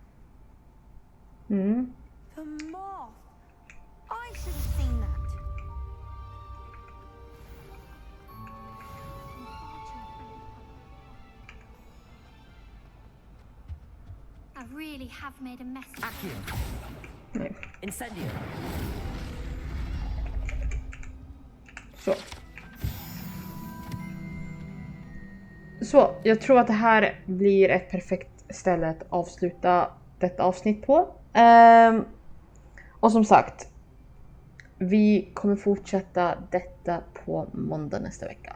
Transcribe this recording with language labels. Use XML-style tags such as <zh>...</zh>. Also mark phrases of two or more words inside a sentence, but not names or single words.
<en>Mm. The moth! I should have seen that. I really have made a mess. Accio. Incendio.</en> <sv>Så, jag tror att det här blir ett perfekt ställe att avsluta detta avsnitt på. Och som sagt, vi kommer fortsätta detta på måndag nästa vecka.</sv>